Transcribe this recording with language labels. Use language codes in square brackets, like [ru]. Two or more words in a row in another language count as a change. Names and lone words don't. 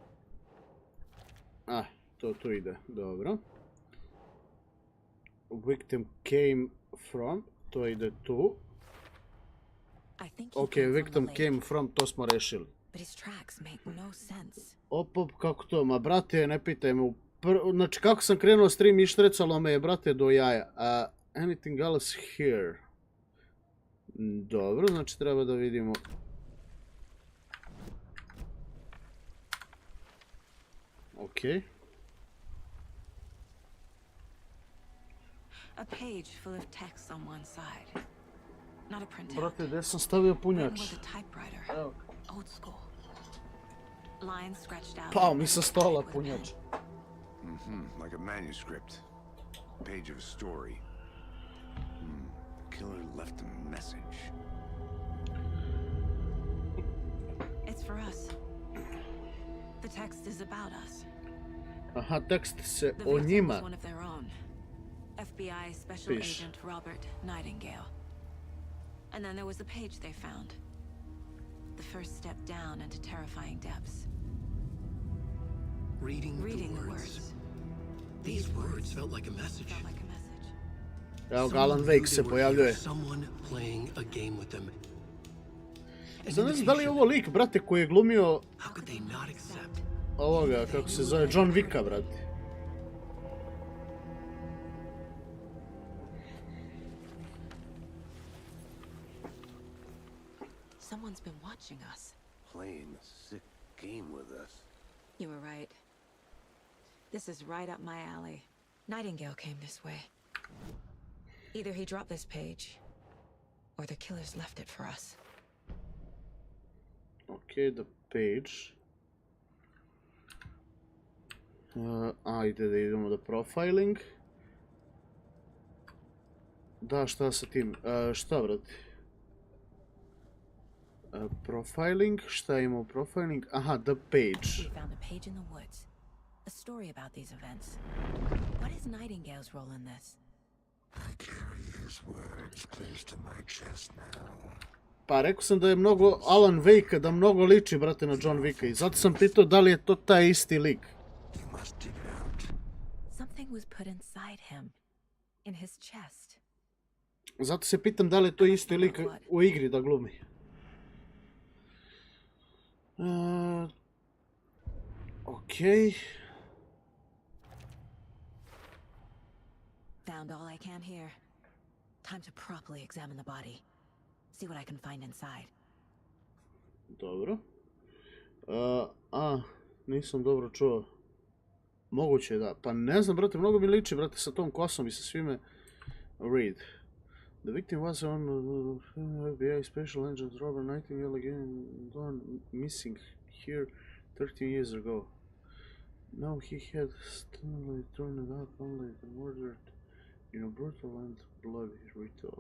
[sr] To tu ide, dobro. [en] Victim came from, [sr] to ide tu. Ok, [en] victim came from, [sr] to smo rešili. Op, kako to, ma brate, ne pitaj me. Znači kako sam krenuo stream i štrecalo me je, brate, do jaja. [en] Anything else here? [sr] Dobro, znači treba da vidimo. Ok. [en] A page full of text on one side. Not a printout. [sr] Brate, gdje sam stavio punjač? Evo. [en] Old school. Lines scratched out. [sr] Pao mi sa stola punjač. [en] Like a manuscript. Page of a story. The killer left a message. It's for us. The text is about us. [sr] Aha, tekst se o njima. [en] One of their own. FBI Special Agent Robert Nightingale. And then there was the page they found. The first step down into terrifying depths. Reading the words. These words felt like a message. [sr] Evo ga, Alan Wake se pojavljuje. Sad ne znam da li je ovo lik, brate, koji je glumio ovoga, kako se zove, John Wicka, brate. [en] Someone's been watching us. Playing a sick game with us. You were right. This is right up my alley. Nightingale came this way. Either he dropped this page, or the killers left it for us. Okay, the page. [sr] Ajde da idemo da profiling. Da, šta sa tim? Šta, brate? Profiling, šta ima u profiling? [en] Aha, the page. We found a page in the woods. A story about these events. What is Nightingale's role in this? I carry his words close to my chest now. [sr] Pa rekao sam da je mnogo Alan Wake, da mnogo liči, brate, na John Wicka. I zato sam pitao da li je to taj isti lik. [en] You must dig it out. Something was put inside him. In his chest. [sr] Zato se pitam da li je to isti lik u igri da glumi. [en] Okay. Found all I can here. Time to properly examine the body. See what I can find inside. [sr] Dobro. Nisam dobro čuo. Moguće da. Pa ne znam, brate, mnogo mi liči, brate, sa tom kosom i sa svime. [en] Read. The victim was on FBI Special Agent Robert Nightingale again gone missing here 13 years ago. Now he had suddenly thrown it out only the murdered in a brutal and bloody ritual.